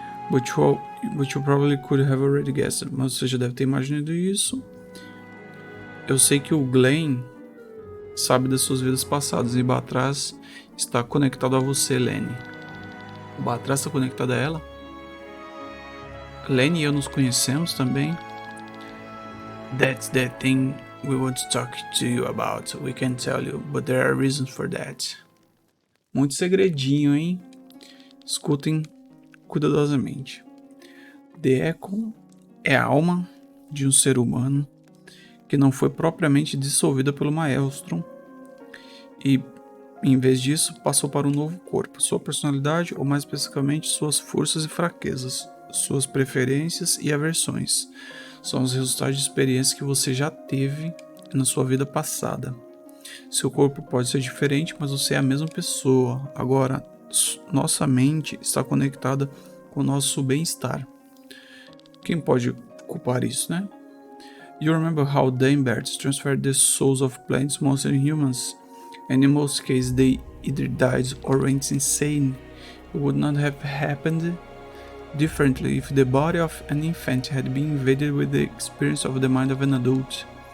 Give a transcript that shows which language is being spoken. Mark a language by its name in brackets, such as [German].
[English] But you probably could have already guessed. [Portuguese] Mas você já deve ter imaginado isso. Eu sei que o Glenn sabe das suas vidas passadas e Batraz está conectado a você, Lenny. O Batraz está conectado a ela? Lenny e eu nos conhecemos também. [English] That's the thing we want to talk to you about. We can tell you, but there are reasons for that. [Portuguese] Muito segredinho, hein? Escutem cuidadosamente. The Echo é a alma de um ser humano que não foi propriamente dissolvida pelo maelstrom e, em vez disso, passou para um novo corpo. Sua personalidade, ou mais especificamente, suas forças e fraquezas, suas preferências e aversões, são os resultados de experiências que você já teve na sua vida passada. Seu corpo pode ser diferente, mas você é a mesma pessoa. Agora, nossa mente está conectada com o nosso bem-estar. Quem pode culpar isso, né? [English] You remember how Daimberts transferred the souls of plants, monsters and humans, and in most cases they either died or went insane. It would not have happened differently if the body of an infant had been invaded with the experience of the mind of an adult.